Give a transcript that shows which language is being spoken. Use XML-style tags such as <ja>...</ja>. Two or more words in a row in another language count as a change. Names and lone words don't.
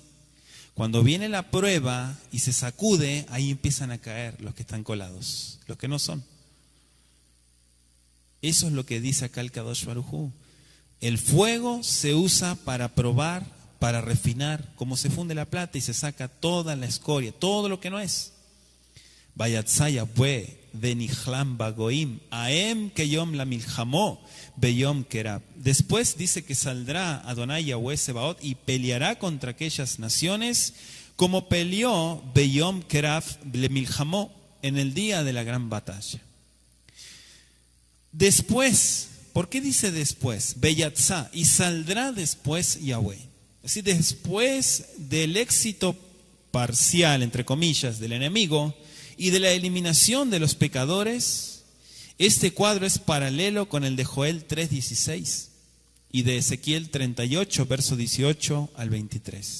<es>Cuando viene la prueba y se sacude, ahí empiezan a caer los que están colados, los que no son. Eso es lo que dice acá el</es> <he>קדוש ברוך הוא.</he> <es>El fuego se usa para probar, para refinar, como se funde la plata y se saca toda la escoria, todo lo que no es.</es> <he>ויצא יהוה ונלחם בגוים ההם כיום הלחמו ביום קרב.</he> <es>Después dice que saldrá Adonai Yahweh Sebaot y peleará contra aquellas naciones como peleó</es> <he>ביום קרב להלחמו</he> <es>en el día de la gran batalla. Después, ¿por qué dice después? Beyatzá, y saldrá después Yahweh. Es decir, después del éxito parcial, entre comillas, del enemigo y de la eliminación de los pecadores, este cuadro es paralelo con el de Joel 3:16 y de Ezequiel 38, verso 18 al 23.</es>